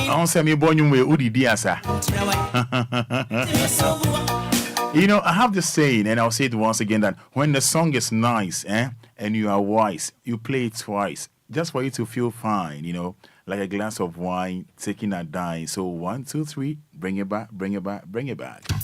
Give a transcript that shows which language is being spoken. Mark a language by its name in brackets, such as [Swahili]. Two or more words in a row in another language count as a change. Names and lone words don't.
[English] say me born you udi diasa. You know, I have this saying, and I'll say it once again, that when the song is nice, and you are wise, you play it twice, just for you to feel fine, you know, like a glass of wine taking a dime. So 1, 2, 3, bring it back, bring it back, bring it back.